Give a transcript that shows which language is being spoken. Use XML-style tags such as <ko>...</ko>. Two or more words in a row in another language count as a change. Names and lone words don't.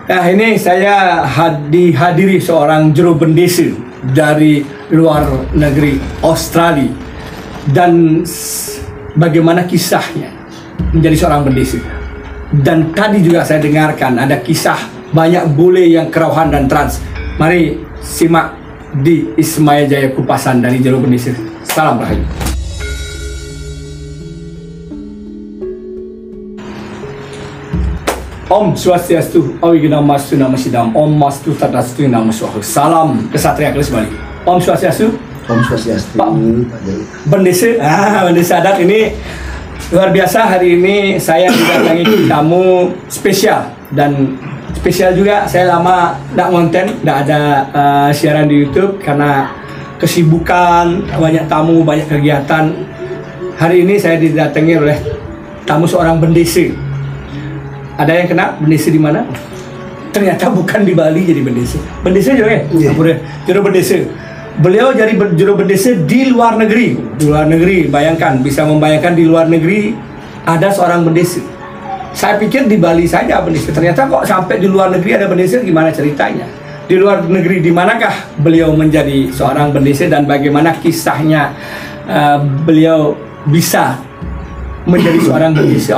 <id>Nah, ini saya dihadiri seorang juru bendesa dari luar negeri Australia, dan bagaimana kisahnya menjadi seorang bendesa. Dan tadi juga saya dengarkan ada kisah banyak bule yang kerauhan dan trans. Mari simak di Ismail Jaya Kupasan dari juru bendesa. Salam Rahayu.</id> <sa>Om Swastiastu, Awignamastu Namasidam, Om Mastu Tadastu Namaswahu.</sa> <id>Salam kesatria kelas Bali.</id> <sa>Om Swastiastu. Om Swastiastu.</sa> <id>Pak Bendesa, Bendesa adat ini luar biasa. Hari ini saya didatangi tamu spesial, dan spesial juga saya lama tidak konten, tidak ada siaran di YouTube karena kesibukan, banyak tamu, banyak kegiatan. Hari ini saya didatangi oleh tamu seorang bendesa. Ada yang kena bendesa di mana? Ternyata bukan di Bali jadi bendesa. Bendesa juga ya? Juru bendesa. Beliau jadi juru bendesa di luar negeri. Di luar negeri, bayangkan, bisa membayangkan di luar negeri ada seorang bendesa. Saya pikir di Bali saja bendesa. Ternyata kok sampai di luar negeri ada bendesa, gimana ceritanya? Di luar negeri di manakah beliau menjadi seorang bendesa dan bagaimana kisahnya beliau bisa menjadi seorang bendesa?</id>